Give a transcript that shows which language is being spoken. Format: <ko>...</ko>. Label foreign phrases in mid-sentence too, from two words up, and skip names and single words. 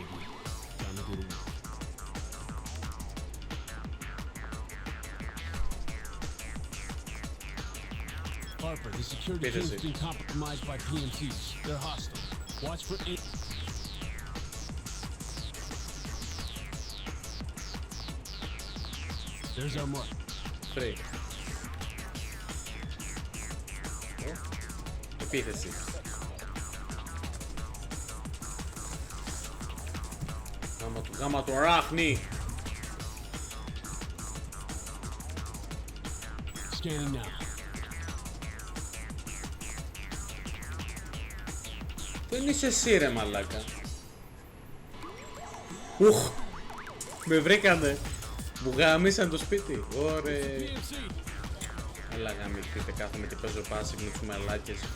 <en>Harper, the security Wait a team's sec. been compromised by PMCs. They're hostile. Watch for eight. There's our mark. Free.</en> <el>Επίθεση. Γάμα του ράχνη.</el> <en>Scanning now.</en> <el>Δεν είσαι εσύ ρε μαλάκα. Ουχ. Με βρήκανε. Μου γαμίσαν το σπίτι. Ωρε. PMC. Έλα γαμηθείτε, κάθομαι και παίζω πάση με τους μαλάκες.</el>